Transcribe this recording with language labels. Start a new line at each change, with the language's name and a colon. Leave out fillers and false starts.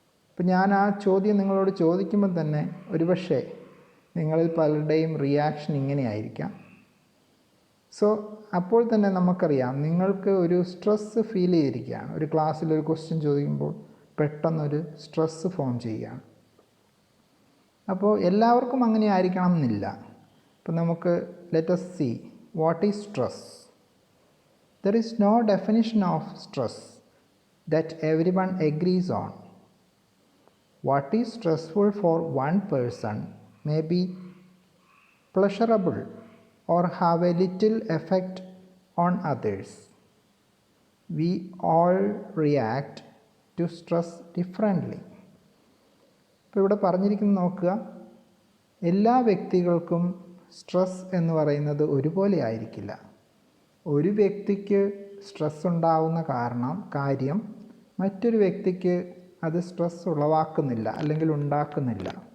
Malayalam: ഇപ്പോൾ ഞാൻ ആ ചോദ്യം നിങ്ങളോട് ചോദിക്കുമ്പോൾ തന്നെ ഒരുപക്ഷെ നിങ്ങളിൽ പലരുടെയും റിയാക്ഷൻ ഇങ്ങനെയായിരിക്കാം. സോ അപ്പോൾ തന്നെ നമുക്കറിയാം നിങ്ങൾക്ക് ഒരു സ്ട്രെസ്സ് ഫീൽ ചെയ്തിരിക്കുകയാണ്. ഒരു ക്ലാസ്സിൽ ഒരു ക്വസ്റ്റ്യൻ ചോദിക്കുമ്പോൾ പെട്ടെന്നൊരു സ്ട്രെസ്സ് ഫോം ചെയ്യുകയാണ്. അപ്പോൾ എല്ലാവർക്കും അങ്ങനെ ആയിരിക്കണം എന്നില്ല. അപ്പോൾ നമുക്ക്
English: Let us see what is stress. There is no definition of stress that everyone agrees on. What is stressful for one person may be pleasurable or have a little effect on others. We all react to stress differently.
Malayalam: ഇപ്പോൾ ഇവിടെ പറഞ്ഞിരിക്കുന്നത് നോക്കുക, എല്ലാ വ്യക്തികൾക്കും stress എന്ന് പറയുന്നത് ഒരുപോലെ ആയിരിക്കില്ല. ഒരു വ്യക്തിക്ക് സ്ട്രെസ് ഉണ്ടാവുന്ന കാര്യം മറ്റൊരു വ്യക്തിക്ക് അത് സ്ട്രെസ് ഉളവാക്കുന്നില്ല അല്ലെങ്കിൽ ഉണ്ടാക്കുന്നില്ല.